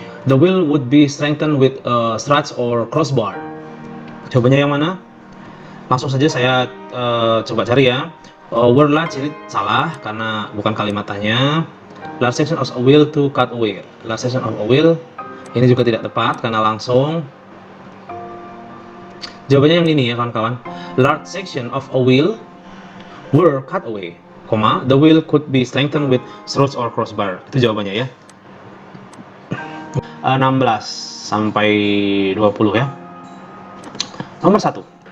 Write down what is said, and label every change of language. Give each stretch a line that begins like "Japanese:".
English: The wheel would be strengthened with struts or crossbar.
Indonesian: Jawabannya yang mana? Langsung saja saya coba cari, ya. Word large ini salah karena bukan kalimatnya.
English: Large section of a wheel to cut away. Large section of a wheel
Indonesian: ini juga tidak tepat karena langsung. Jawabannya yang ini, ya kawan-kawan.
English: Large section of a wheel were cut away, the wheel could be strengthened with struts or crossbar.
Indonesian: Itu jawabannya, ya. 16 sampai 20, ya. Nomor 1.